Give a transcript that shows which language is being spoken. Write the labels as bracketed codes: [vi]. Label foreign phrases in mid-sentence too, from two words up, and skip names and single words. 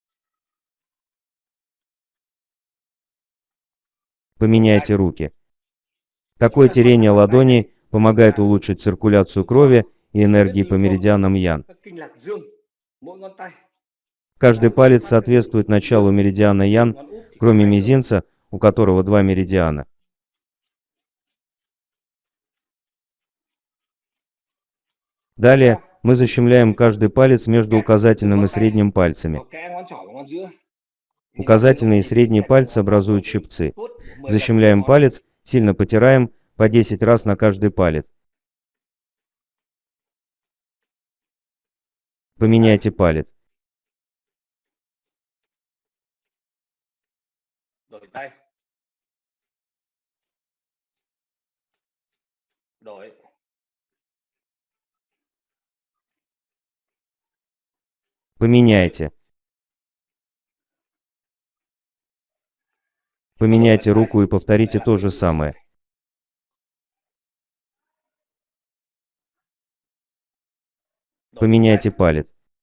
[ru] Поменяйте руки. Такое терение ладоней помогает улучшить циркуляцию крови и энергии по меридианам Ян. [vi] Các kinh lạc dương, mỗi ngón tay, [ru] Каждый палец соответствует началу меридиана Ян, [vi] ngón út thì [ru] кроме [vi] hai đường. [ru] мизинца, у которого два меридиана. Далее мы защемляем каждый палец между указательным и средним пальцами. [vi] Vào kẽ ngón trỏ và ngón giữa. [ru] Указательный и средний пальцы образуют щипцы. Защемляем палец, сильно потираем по 10 раз на каждый палец. Поменяйте палец. [vi] Đổi tay. Đổi. [ru] Поменяйте. Поменяйте руку и повторите то же самое. Поменяйте палец.